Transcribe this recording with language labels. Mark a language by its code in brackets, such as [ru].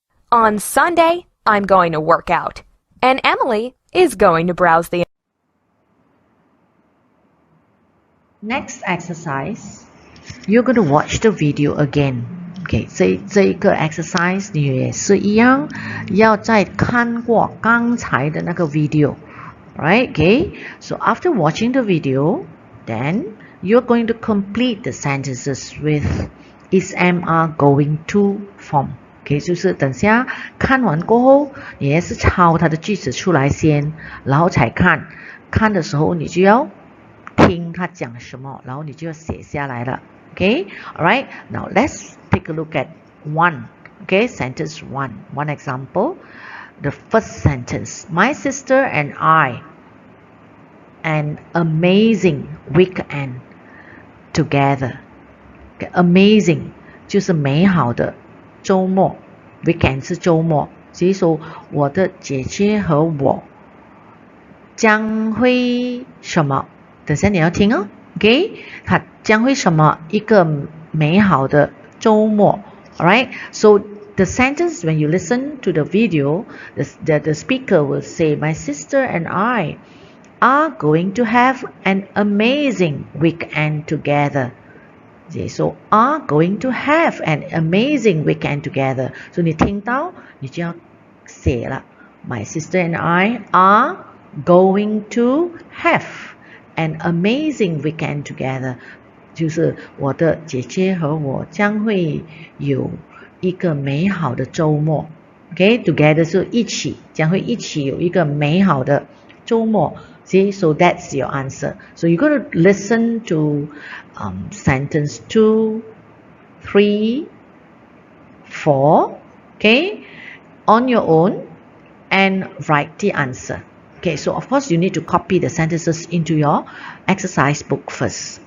[en] On Sunday, I'm going to work out, and Emily is going to browse the Next exercise, you're going to watch the video again. [zh] Okay, 这一个 exercise 你也是一样，要再看过刚才的那个 video. [en] Right? Okay. So after watching the video, then you're going to complete the sentences with is am are going to form. [zh] Okay, 就是等下看完过后，你也是抄它的句子出来先，然后才看。看的时候你就要听他讲什么，然后你就要写下来了。 [en] Okay, alright. Now let's take a look at one. Okay, sentence one. One example. The first sentence. My sister and I, an amazing weekend together. [zh] Okay, amazing 就是美好的周末。 Weekend 是周末，所以说我的姐姐和我将会什么？等下你要听哦 ，OK？ 它将会什么？一个美好的周末 ，alright？ [en] So the sentence when you listen to the video, the speaker will say, "My sister and I are going to have an amazing weekend together." Okay, so are going to have an amazing weekend together. [zh] So 你听到你就要写了。 [en] My sister and I are going to have an amazing weekend together. [zh] 就是我的姐姐和我将会有一个美好的周末。 Okay, together 是一起，将会一起有一个美好的周末。 [en] See, so that's your answer. So you're going to listen to sentence 2, 3, 4, okay, on your own and write the answer. Okay, so of course you need to copy the sentences into your exercise book first.